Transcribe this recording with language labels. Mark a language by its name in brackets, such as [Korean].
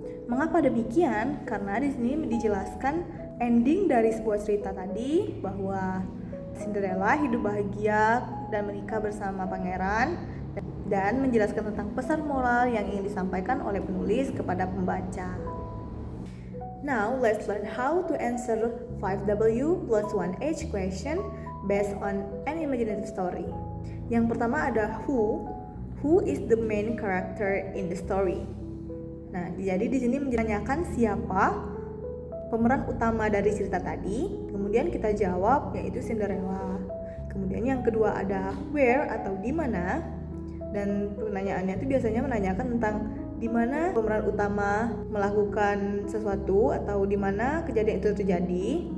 [Indonesian] Mengapa demikian? Karena di sini dijelaskan ending dari sebuah cerita tadi bahwa Cinderella hidup bahagia dan menikah bersama pangeran, dan menjelaskan tentang pesan moral yang ingin disampaikan oleh penulis kepada pembaca. [English] Now, let's learn how to answer 5W plus 1H question based on an imaginative story. [Indonesian] Yang pertama ada [English] who. Who is the main character in the story? [Indonesian] Nah, jadi di sini menanyakan siapa pemeran utama dari cerita tadi. Kemudian kita jawab yaitu Cinderella. Kemudian yang kedua ada where atau di mana. Dan pertanyaannya itu biasanya menanyakan tentang di mana pemeran utama melakukan sesuatu atau di mana kejadian itu terjadi.